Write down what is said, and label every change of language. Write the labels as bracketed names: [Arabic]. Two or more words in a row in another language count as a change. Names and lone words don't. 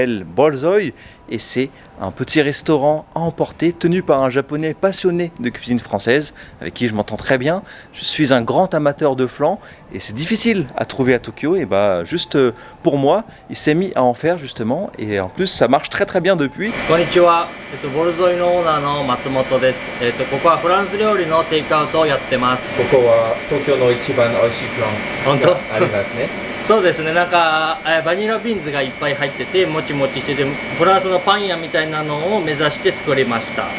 [French] Ça s'appelle Bolzoi et c'est un petit restaurant à emporter tenu par un japonais passionné de cuisine française avec qui je m'entends très bien. Je suis un grand amateur de flan et c'est difficile à trouver à Tokyo et juste pour moi, il s'est mis à en faire justement et en plus ça marche très bien depuis. [Japanese] Konnichiwa, ボルゾイのオーナーの松本です。ここはフランス料理のテイクアウトをやってます。ここは東京の一番美味しいフラン本当？がありますね。そうですね、なんかバニラビーンズがいっぱい入っててもちもちしててフランスのパン屋みたいなのを目指して作りました。